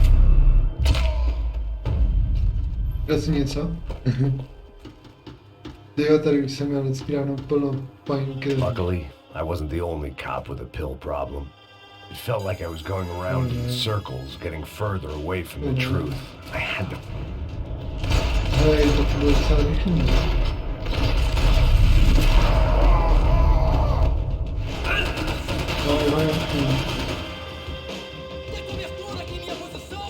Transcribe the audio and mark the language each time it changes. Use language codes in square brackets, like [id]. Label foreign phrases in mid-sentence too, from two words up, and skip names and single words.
[cs] Dá si něco? Jo, tady už jsem měl vždycky dávno plno Payne. [en] Luckily, I wasn't the only cop with a pill problem. It felt like I was going around in circles, getting further away from the truth. I had to... [cs] Hej, to bylo docela rychlý. [pt] Vai. Tem cobertura aqui em minha posição!